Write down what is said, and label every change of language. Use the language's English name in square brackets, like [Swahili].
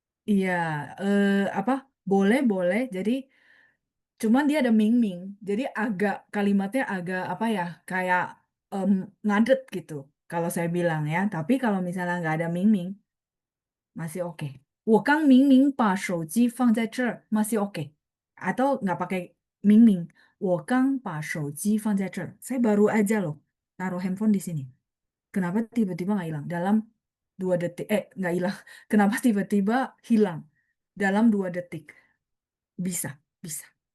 [Indonesian] Iya, apa? Boleh, boleh. Jadi, cuman dia ada ming-ming. Jadi agak kalimatnya agak apa ya? Kayak ngadet gitu. Kalau saya bilang ya. Tapi kalau misalnya nggak ada ming-ming, masih oke. [Chinese] 我刚明明把手机放在这儿 [Indonesian] masih oke. Atau nggak pakai ming-ming. [Chinese] 我刚把手机放在这儿 [Indonesian] Saya baru aja loh taruh handphone di sini. Kenapa tiba-tiba nggak hilang? Dalam 2 detik. Nggak hilang. Kenapa tiba-tiba hilang? Dalam 2 detik. Bisa, bisa.